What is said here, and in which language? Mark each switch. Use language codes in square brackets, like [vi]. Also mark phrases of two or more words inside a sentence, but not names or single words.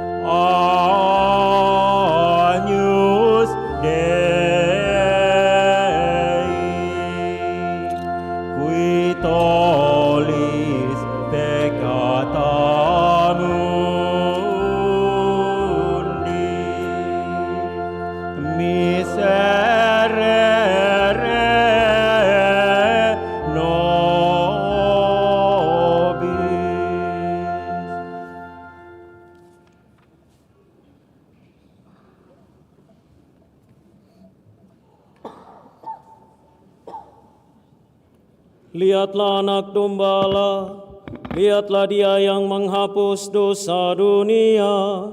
[la] Agnus Dei, qui tollis peccata mundi, miserere nobis. [id] Lihatlah anak domba Allah, lihatlah Dia yang menghapus dosa dunia.